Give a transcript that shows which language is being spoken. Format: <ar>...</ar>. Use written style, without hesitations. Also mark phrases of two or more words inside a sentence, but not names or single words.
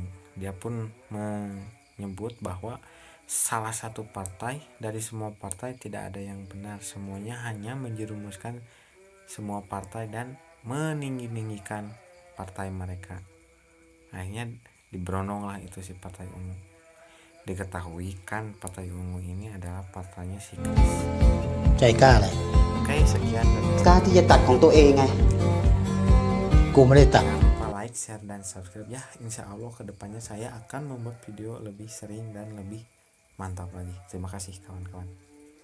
<id>Dia pun menyebut bahwa salah satu partai dari semua partai tidak ada yang benar, semuanya hanya menjerumuskan semua partai dan meninggi-ninggikan partai mereka. Akhirnya diberondonglah itu si Partai Ungu. Diketahui kan Partai Ungu ini adalah partainya si Chris.</id> <th>ใจกล้าอะไร</th> <id>Oke, sekian dari</id> <th>กล้าที่จะตัดของตัวเองไง กูไม่ได้ตัด</th> <id>jangan lupa</id> <en>like, share,</en> <id>dan subscribe ya.</id> <ar>إن شاء الله</ar> <id>kedepannya saya akan membuat video lebih sering dan lebih mantap lagi. Terima kasih kawan-kawan.</id>